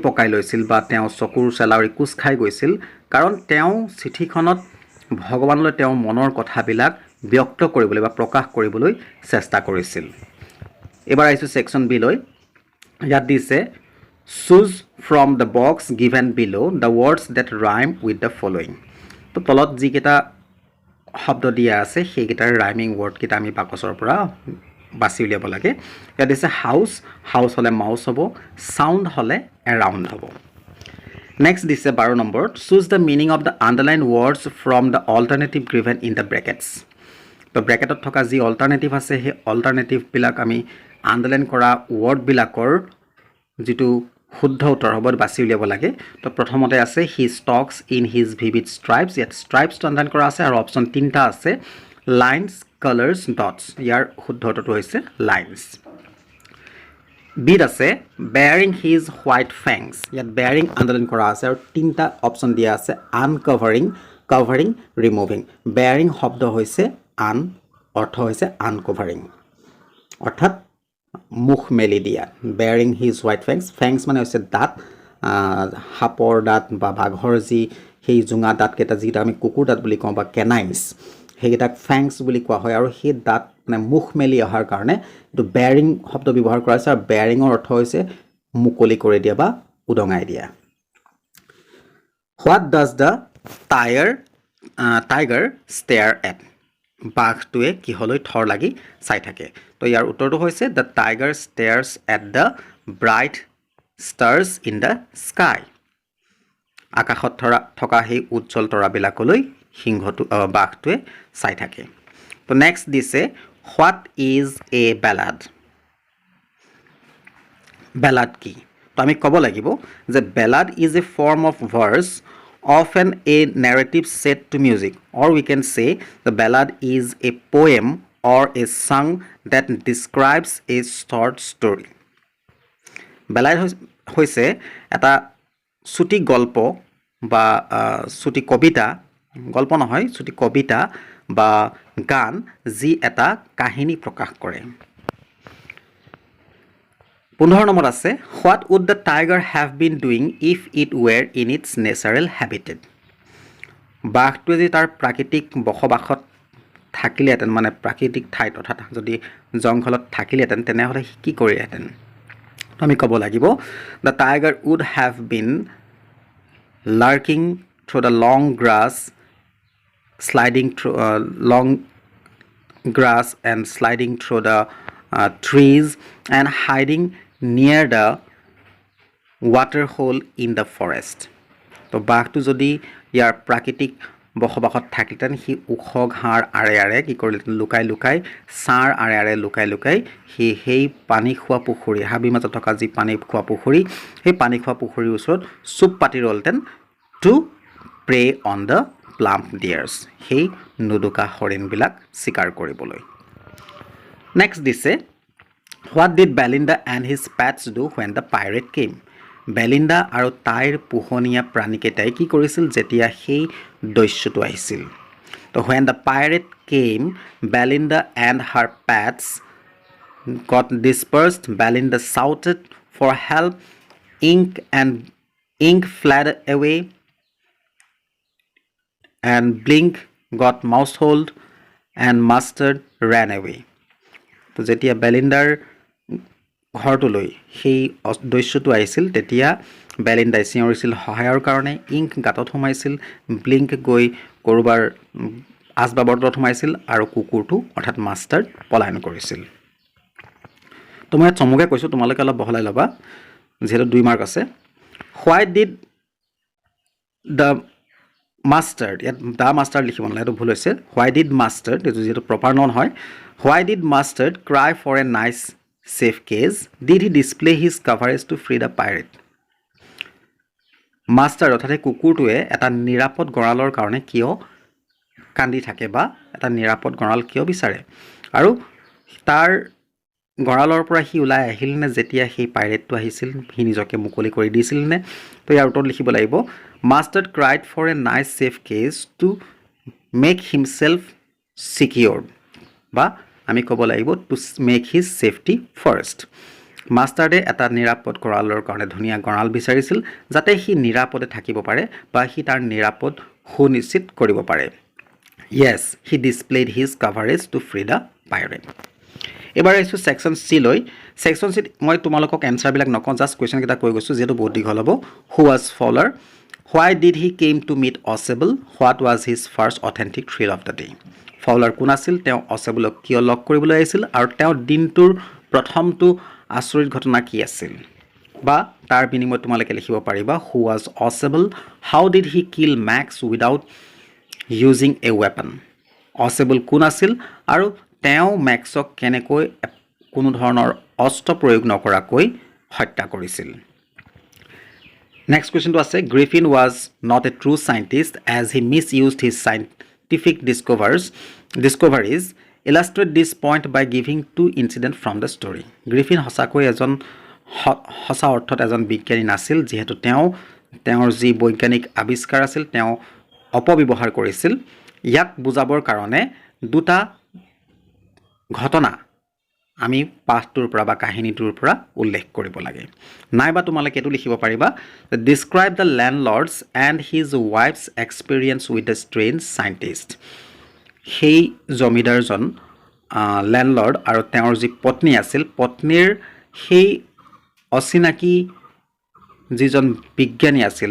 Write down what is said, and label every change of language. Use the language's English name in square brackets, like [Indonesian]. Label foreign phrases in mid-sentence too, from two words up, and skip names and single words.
[Assamese] পকাই লৈছিল বা তেওঁ চকুৰ চেলাউৰি কুচ খাই গৈছিল কাৰণ তেওঁ চিঠিখনত ভগৱানলৈ তেওঁ মনৰ কথাবিলাক ব্যক্ত কৰিবলৈ বা প্ৰকাশ কৰিবলৈ চেষ্টা কৰিছিল এবাৰ আইছো [English] section B [Assamese] লৈ ইয়াত দিছে [English] choose from the box given below the words that rhyme with the following [Assamese] তো তলত যি কেটা শব্দ দিয়া আছে সেই কেটাৰ [English] rhyming word [Assamese] কেটা আমি বাকচৰ পৰা বাছি উলিয়াব লাগে ইয়াত দিছে হাউস হলে মাউস হ'ব সাউন্ড হলে এৰাউন্ড হ'ব নেক্সট দিছে 12 নম্বৰ [English] choose the meaning of the underlined words from the alternative given in the brackets [Assamese] তো ব্র্যাকেটত থকা যি অল্টাৰনেটিভ আছে সেই অল্টাৰনেটিভ বিলাক আমি আন্ডাৰলাইন কৰা ওয়াৰ্ড বিলাকৰ যেটো শুদ্ধ উত্তৰ হ'ব বাছি উলিয়াব লাগে তো প্ৰথমতে আছে [English] he stalks in his vivid stripes [Assamese] ইয়াত stripes টো আন্ডাৰলাইন কৰা আছে আৰু অপচন তিনটা আছে [English] lines colors dots [Assamese] ইয়াৰ শুদ্ধ উত্তৰটো হৈছে lines বিট আছে [English] bearing his white fangs [Assamese] ইয়াত bearing আন্ডাৰলাইন কৰা আছে আৰু তিনটা অপচন দিয়া আছে [English] uncovering covering removing bearing [Assamese] শব্দ হৈছে আন অৰ্থ হৈছে uncovering অৰ্থাৎ মুখ মেলি দিয়া [English] bearing his white fangs [Assamese] মানে হৈছে দাঁত হাপৰ দাঁত বা বাঘৰ যি সেই জুঙা দাঁত কেটা যিটা আমি কুকুৰ দাঁত বুলি কওঁ বা canines হেগিটাক fangs বুলি কোৱা হয় আৰু সেই দাঁত মানে মুখ মেলি অহাৰ কাৰণে তো bearing শব্দ ব্যৱহাৰ কৰা আছে আৰু bearing অৰ অৰ্থ হৈছে মুকলি কৰি দিয়া বা উদঙাই দিয়া [English] What does the tiger stare at [Assamese] বাঘটোৱে কিহলৈ থৰ লাগি চাই থাকে তো ইয়াৰ উত্তৰটো হৈছে [English] the tiger stares at the bright stars in the sky [Assamese] আকাশত থকা সেই উজ্জ্বল তৰাবিলাকলৈ সিংহটো বাঘটোৱে চাই থাকে তো নেক্সট দিছে [English] What is a ballad [Assamese] বেলাড কি তো আমি ক'ব লাগিব যে [English] ballad is a form of verse often a narrative set to music, or we can say the ballad is a poem or a song that describes a short story. [Assamese] Ballad হৈছে এটা চুটি গল্প বা চুটি কবিতা গল্প নহয় চুটি কবিতা বা গান যি এটা কাহিনী প্ৰকাশ কৰে 15 নম্বৰ আছে [English] what would the tiger have been doing if it were in its natural habitat [Assamese] বাঘটোৱে যদি তাৰ প্ৰাকৃতিক বসবাসত থাকিলেহেঁতেন মানে প্ৰাকৃতিক ঠাইত অৰ্থাৎ যদি জংঘলত থাকিলেহেঁতেন তেনেহ'লে কি কৰিলেহেঁতেন আমি ক'ব লাগিব [English] the tiger would have been lurking through the long grass sliding through long grass and sliding through the trees and hiding near the water hole in the forest [Assamese] তো বাঘটো যদি ইয়াৰ প্ৰাকৃতিক বসবাসত থাকিলেহেঁতেন সি ওখ ঘাঁৰ আৰে আৰে কি কৰিলেহেঁতেন লুকাই লুকাই ছাঁৰ আৰে আৰে লুকাই লুকাই সি সেই পানী খোৱা পুখুৰী হাবিৰ মাজত থকা যি পানী খোৱা পুখুৰী সেই পানী খোৱা পুখুৰীৰ ওচৰত চুপ পাতি ৰ'লহেঁতেন [English] to prey on the plump deers [Assamese] সেই নুদুকা হৰিণবিলাক চিকাৰ কৰিবলৈ নেক্সট দিছে [English] What did Belinda and his pets do when the pirate came? Belinda [Assamese] আৰু তাইৰ পোহনীয়া প্ৰাণীকেইটাই কি কৰিছিল যেতিয়া সেই দস্যুটো আহিছিল তো [English] when the pirate came Belinda and her pets got dispersed Belinda shouted for help ink fled away and Blink got mousehold and Mustard ran away [Assamese] তো যেতিয়া বেলিণ্ডাৰ ঘৰটোলৈ সেই দস্যুটো আহিছিল তেতিয়া বেলিণ্ডাই চিঞৰিছিল সহায়ৰ কাৰণে ইংক গাঁতত সোমাইছিল ব্লিংক গৈ ক'ৰবাৰ আচবাবৰ তলত সোমাইছিল আৰু কুকুৰটো অৰ্থাৎ মাষ্টাৰ পলায়ন কৰিছিল তো মই চমুকৈ কৈছোঁ তোমালোকে অলপ বহলাই ল'বা যিহেতু 2 মাৰ্ক আছে [English] Why did the Mustard [Assamese] ইয়াত [English] the Mustard [Assamese] লিখিব নালাগে এইটো ভুল হৈছে [English] Why did Mustard [Assamese] এইটো যিহেতু [English] proper noun [Assamese] হয় [English] Why did Mustard cry for a nice safe case? Did he display his courage to free the pirate? [Assamese] Mustard অৰ্থাৎ কুকুৰটোৱে এটা নিৰাপদ গঁৰালৰ কাৰণে কিয় কান্দি থাকে বা এটা নিৰাপদ গঁৰাল কিয় বিচাৰে আৰু তাৰ গঁৰালৰ পৰা সি ওলাই আহিল নে যেতিয়া সেই পাইৰেটটো আহিছিল সি নিজকে মুকলি কৰি দিছিল নে তো ইয়াৰ উত্তৰ লিখিব লাগিব [English] Mustard cried for a nice safe case to make himself secure [Assamese] বা আমি ক'ব লাগিব [English] to make his safety first [Assamese] মাষ্টাৰ্ডে এটা নিৰাপদ গঁৰালৰ কাৰণে ধুনীয়া গঁৰাল বিচাৰিছিল যাতে সি নিৰাপদে থাকিব পাৰে বা সি তাৰ নিৰাপদ সুনিশ্চিত কৰিব পাৰে [English] yes he displayed his coverage to free the pirate [Assamese] এবাৰ আহিছোঁ [English] section C [Assamese] লৈ ছেকশ্যন চিত মই তোমালোকক এনচাৰবিলাক নকওঁ জাষ্ট কুৱেশ্যনকেইটা কৈ গৈছোঁ যিহেতু বহুত দীঘল হ'ব [English] who was Fowler why did he came to meet Oshebol what was his first authentic thrill of the day [Assamese] ফাউলাৰ কোন আছিল তেওঁ অচেবলক কিয় লগ কৰিবলৈ আহিছিল আৰু তেওঁ দিনটোৰ প্ৰথমটো আচৰিত ঘটনা কি আছিল বা তাৰ বিনিময়ত তোমালোকে লিখিব পাৰিবা [English] who was Oshebol how did he kill Max without using a weapon [Assamese] অচেবল কোন আছিল আৰু তেওঁ মেক্সক কেনেকৈ কোনো ধৰণৰ অস্ত্ৰ প্ৰয়োগ নকৰাকৈ হত্যা কৰিছিল নেক্সট কুৱেশ্যনটো আছে [English] Griffin was not a true scientist as he mis used his scientific discoveries illustrate this point by giving 2 incidents from the story [Assamese] গ্ৰিফিন সঁচাকৈ এজন সঁচা অৰ্থত এজন বিজ্ঞানী নাছিল যিহেতু তেওঁৰ যি বৈজ্ঞানিক আৱিষ্কাৰ আছিল তেওঁ অপব্যৱহাৰ কৰিছিল ইয়াক বুজাবৰ কাৰণে দুটা ঘটনা আমি পাঠটোৰ পৰা বা কাহিনীটোৰ পৰা উল্লেখ কৰিব লাগে নাইবা তোমালোকে এইটো লিখিব পাৰিবা [English] describe the landlord's and his wife's experience with the strange scientist [Assamese] সেই জমিদাৰজন লেণ্ডলৰ্ড আৰু তেওঁৰ যি পত্নী আছিল পত্নীৰ সেই অচিনাকি যিজন বিজ্ঞানী আছিল